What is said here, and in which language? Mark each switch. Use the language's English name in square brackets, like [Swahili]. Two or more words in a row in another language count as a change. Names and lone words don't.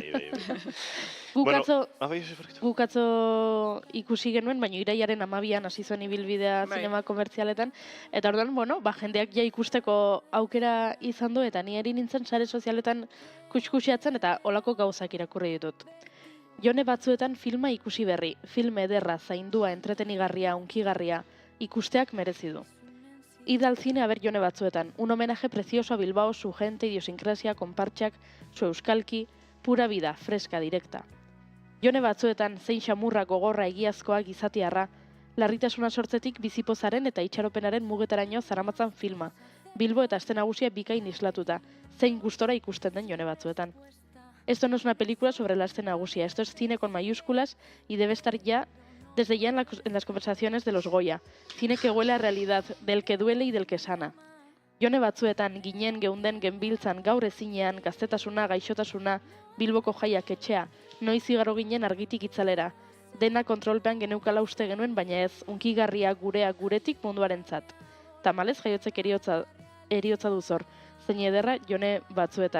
[Basque] Guk atzo ikusi genuen, baina iraiaren 12an hasi zuen ibilbidea zinema komertzialetan, eta orduan, jendeak ja ikusteko aukera izan du, eta ni eri nintzen sare sozialetan kutskusiatzen eta olako gauzak irakurri ditut. Jone Batzuetan filma ikusi berri, film ederra, zaindua, entretenigarria, unkigarria, ikusteak merezi du. [Spanish] Id al cine a ver Jone Batzuetan, un homenaje precioso a Bilbao, su gente, idiosincrasia, konpartxak, su euskalki, pura vida, fresca, directa. [Basque] Jone Batzuetan zein xamurra, gogorra, egiazkoa, gizatiarra, larritasuna sortzetik bizipozaren eta itxaropenaren mugetaraino zaramatzan filma, Bilbo eta aste nagusia bikain islatuta, zein gustora ikusten den Jone Batzuetan. [Spanish] Esto no es una película sobre la escena nagusia, esto es cine con mayúsculas y debe estar desde ya en las conversaciones de los Goya. Cine que huele a realidad, del que duele y del que sana. [Basque] Jone Batzuetan, ginen, geunden, genbiltzan, gaur ezinean, gaztetasuna, gaixotasuna, Bilboko jaiak etxea, noiz igaro ginen argitik itzalera. Dena kontrolpean geneukala uste genuen, baina ez, unkigarria gurea guretik munduarentzat. Tamalez jaiotzek eriotza duzor, zein ederra Jone Batzuetan.